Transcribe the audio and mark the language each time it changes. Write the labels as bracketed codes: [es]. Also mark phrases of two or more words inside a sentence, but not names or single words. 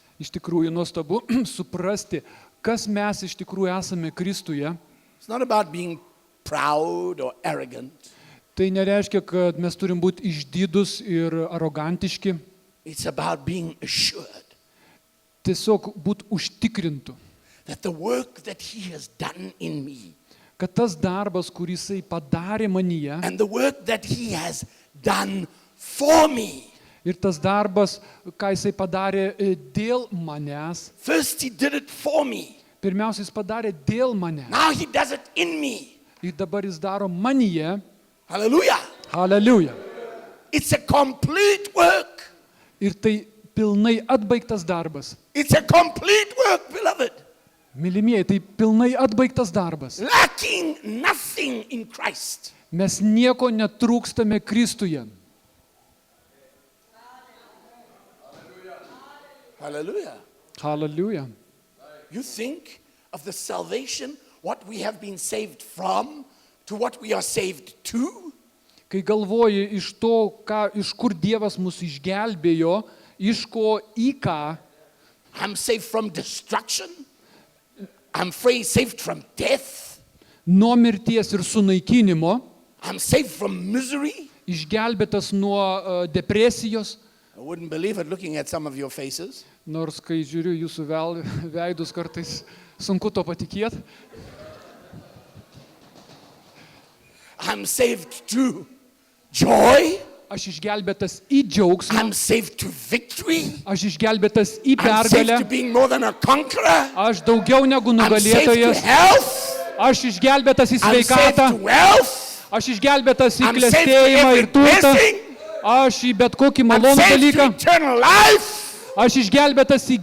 [lt] Iš tikrųjų nuostabu suprasti, kas mes iš tikrųjų esame Kristuje. [en] It's not about being proud or arrogant. [lt] Tai nereiškia, kad mes turim būti išdidus ir arogantiški. [en] It's about being assured [lt] Tiesiog būti užtikrintų, [en] that the work that He has done in me [lt] kad tas darbas, kurį Jisai padarė manyje [en] and the work that He has done for me [lt] Ir tas darbas, ką jisai padarė dėl manęs, [en] First, he did it for me. [lt] pirmiausia, jis padarė dėl manęs. [en] Now he does it in me. [lt] Ir dabar jis daro manyje. [en] Hallelujah. [lt] Aleliuja. [en] It's a complete work. [lt] Ir tai pilnai atbaigtas darbas. [en] It's a complete work, beloved. [lt] Mylimieji, tai pilnai atbaigtas darbas. [en] Lacking nothing in Christ. [lt] Mes nieko netrūkstame Kristuje. [en] Hallelujah. [lt] Aleliuja. [en] You think of the salvation, what we have been saved from, to what we are saved to. [lt] Kai galvoji iš to, iš kur Dievas mus išgelbėjo, iš ko į ką, [en] I'm saved from destruction. I'm saved from death. [lt] nuo mirties ir sunaikinimo, [en] I'm saved from misery. [lt] išgelbėtas nuo depresijos, [en] I wouldn't believe it looking at some of your faces. [lt] nors kai žiūriu jūsų veidus kartais sunku to patikėti. [en] I'm saved to joy. [lt] Aš išgelbėtas į džiaugsmą, [en] I'm saved to victory. [lt] aš išgelbėtas į [en] I'm saved to [lt] pergalę, [en] being more than a conqueror. [lt] aš daugiau negu [en] I'm saved to [lt] nugalėtojas, [en] health. [lt] aš išgelbėtas į [en] I'm saved [lt] sveikatą, [en] to wealth. [lt] aš išgelbėtas į [en] I'm saved to [lt] klestėjimą [en] every [lt] ir turtą, [en] blessing. [lt] aš į bet kokį [en] I'm [lt] malonų [en] saved to [lt] dalyką, [en] eternal life. [lt] aš išgelbėtas į